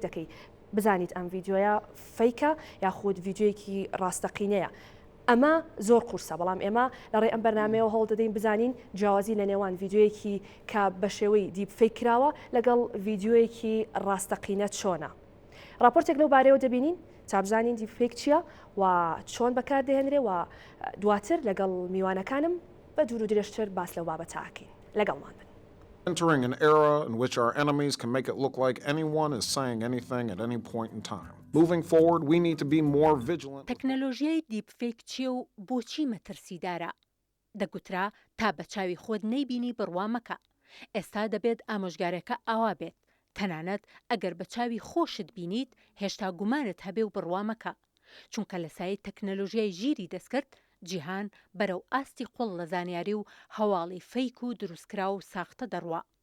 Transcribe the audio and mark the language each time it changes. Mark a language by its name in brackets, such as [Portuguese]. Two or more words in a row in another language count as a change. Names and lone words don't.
[Central Kurdish] دەکەی بزانیت ئەم ڤیددیۆیە فەیکە یاخود ڤیددیوەیەکی ڕاستەقینەیە ئەمە زۆر قورسە بەڵام ئێمە لەڕێ ئەم بەرنمەیەوە هەوڵ دەدەین بزانین جیاوازی لە نێوان ڤیددیوەیەکی کە بە شێوەی [English] deep fake [Central Kurdish] کراوە لەگەڵ ڤیددیوەیەکی ڕاستەقینە چۆنە راپۆرتێک لەو بارەیەوە دەبینین تا بزانین [English] deep fake [Central Kurdish] چییە و چۆن بەکار دەهێنرێ و دواتر لەگەڵ میوانەکانم بە دوور و درێژتر باس لەو بابەتاکەین لەگەڵمان بن. [English] Entering an era in which our enemies can make it look like anyone is saying anything at any point in time. Moving forward, we need to be more vigilant. [Central Kurdish] تەکنەلۆژیای [English] deep fake [Central Kurdish] چیە و بۆچی مەترسیدارە؟ دەگوترا تا بە چاوی خۆت نەیبینی بڕوا مەکە. ئێستا دەبێت ئامۆژگارەکە ئاوا بێت. تەنانەت ئەگەر بە چاوی خۆشت بینیت هێشتا گومانت هەبێ و بڕوا مەکە. چونکە لە سایت تەکنەلۆژیای ژیری دەستکرد جیهان بەرەو ئاستی قوڵ لە زانیاری و هەواڵی فەیک و دروستکرا و ساختە دەڕوا.